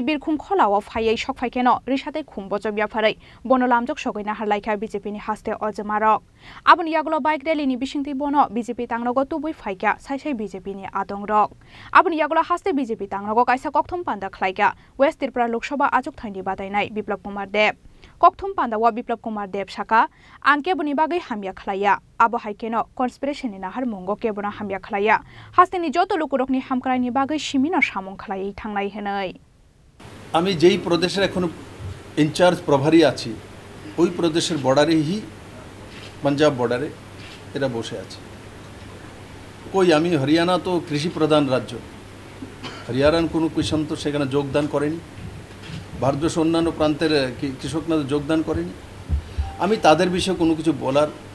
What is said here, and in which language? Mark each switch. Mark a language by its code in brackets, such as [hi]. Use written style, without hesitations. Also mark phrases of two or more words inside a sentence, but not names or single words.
[trp] बिरखुं खलाव फाइ सकफाइकेनो रिसाते खुम्बचो बियाफारै बनो लामजुक सगैना हालाइका बीजेपी नि हास्ते अजमारक आबनि यागलो बाइक रेलीनि बिसिंतै बनो बीजेपी तांनगो तुबै फाइका साइसाइ बीजेपी नि आदंरक आबनि यागलो हास्ते बीजेपी तांनगो काइसा कक्थुम पान्दा खलाइका वेस्ट त्रिपुरा लोकसभा आचुकथायनि बादायनाय बिप्लब कुमार देव कक्थुम पान्दावा बिप्लब कुमार देव साका आंके बुनि बागै हामिया खलाया आबो हाइकेनो कन्सपिरेशननि नाहार मंगो केबुना हामिया खलाया हास्तेनि जत लोकुरकनि हामक्रायनि बागै सिमिना सामं खलायै थांनाय हेनै [bn] আমি যেই প্রদেশের এখন ইনচার্জ প্রভারী আছি ওই প্রদেশের বর্ডারেই পাঞ্জাব বর্ডারে এরা বসে আছে কই আমি হরিয়ানা তো কৃষি প্রধান রাজ্য হরিয়ানার কোনো কৃষক তো সেখানে যোগদান করেনি ভারতবর্ষের অন্যান্য প্রান্তের কৃষকরা যোগদান করেনি আমি তাদের বিষয়ে কোনো কিছু বলার